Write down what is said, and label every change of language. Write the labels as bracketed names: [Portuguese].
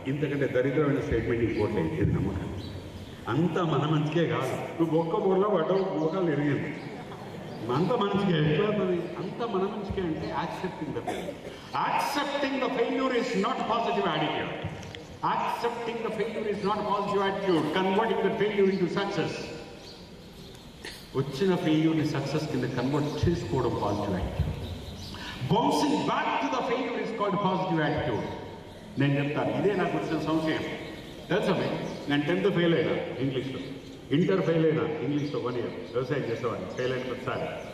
[Telugu] ఇంతకంటే దరిద్రమైన స్టేట్మెంట్ ఇంకోటి లేదు. నమ్మకం అంతా మన మంచికే కాదు. నువ్వు ఒక్క బోర్లో పడ్డవు, మోకాలు ఎరిగింది, అంత మంచిగా ఎట్లా అవుతుంది? అంత మన మంచిగా అంటే [English] Accepting the failure. Accepting the failure is not positive attitude. Accepting the failure is not positive attitude. Converting the failure into success. [Telugu] వచ్చిన ఫెయిల్యూర్ని సక్సెస్ కింద కన్వర్ట్ చేసుకోవడం positive attitude. [English] Bouncing back to the failure is called positive attitude. [Telugu] నేను చెప్తాను, ఇదే నాకు వచ్చిన సంశయం. తెలుసా మీకు, నేను 10th ఫెయిల్ అయినా ఇంగ్లీష్లో, ఇంటర్ ఫెయిల్ అయినా ఇంగ్లీష్లో 1 year వ్యవసాయం చేసేవాడిని, ఫెయిల్ అయిన ప్రతిసారి.